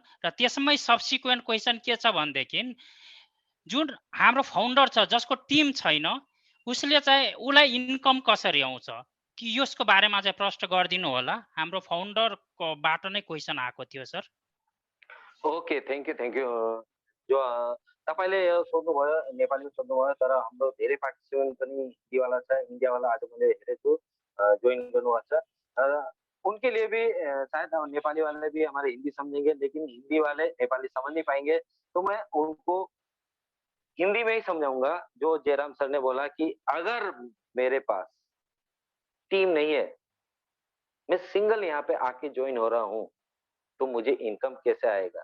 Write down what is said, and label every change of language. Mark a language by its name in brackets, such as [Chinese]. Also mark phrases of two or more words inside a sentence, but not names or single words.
[Nepali] र त्यसमै [English] subsequent question [Nepali] के छ भनेदेखि जुन हाम्रो फाउन्डर छ जसको टिम छैन उसले चाहिँ उसलाई इन्कम कसरी आउँछ कि यसको बारेमा चाहिँ प्रश्न गरिदिनु होला। हाम्रो फाउन्डरकोबाट नै क्वेसन आएको थियो सर। [English] okay, thank you. [Nepali] जो तपाईँले यो सोध्नुभयो नेपालीमा सोध्नुभयो, तर हाम्रो धेरै पार्टिसिपेन्ट पनि हिन्दीवाला छ, इन्डियावाला आज मैले हेरेको ज्वाइन गर्नुभएको छ। [Hindi] उनके लिए भी शायद नेपाली वाले भी हमारे हिंदी समझेंगे, लेकिन हिंदी वाले नेपाली समझ नहीं पाएंगे, तो मैं उनको हिंदी में ही समझाऊंगा। जो जयराम सर ने बोला कि अगर मेरे पास टीम नहीं है, मैं सिंगल यहाँ पे आके ज्वाइन हो रहा हूँ, तो मुझे इनकम कैसे आएगा?